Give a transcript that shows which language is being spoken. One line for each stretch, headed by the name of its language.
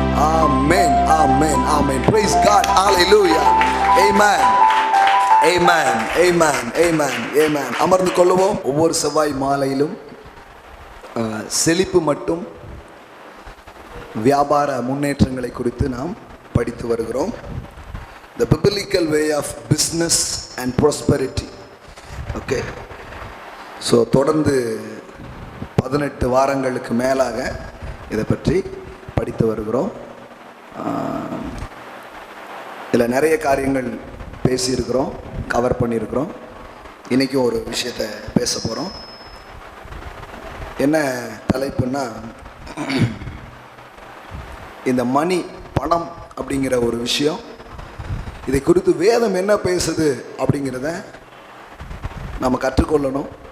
Tamil: ஆமென், ஆமென், ஆமென்.
English: Praise God.
Tamil: Hallelujah. Amen. Amen. Amen. Amen. Amen. அமர்ந்து கொள்ளுவோம். ஒவ்வொரு செவ்வாய் மாலையிலும் செழிப்பு மட்டும் வியாபார முன்னேற்றங்களை குறித்து நாம் படித்து வருகிறோம்.
English: The biblical way of business and prosperity. Okay.
Tamil: So தொடர்ந்து 18 வாரங்களுக்கு மேலாக இதை பற்றி படித்து வருகிறோம். இதில் நிறைய காரியங்கள் பேசியிருக்கிறோம், கவர் பண்ணியிருக்கிறோம். இன்றைக்கி ஒரு விஷயத்தை பேச போகிறோம். என்ன தலைப்புன்னா, இந்த மணி, பணம் அப்படிங்கிற ஒரு விஷயம், இதை குறித்து வேதம் என்ன பேசுது அப்படிங்கிறத நம்ம கற்றுக்கொள்ளணும்.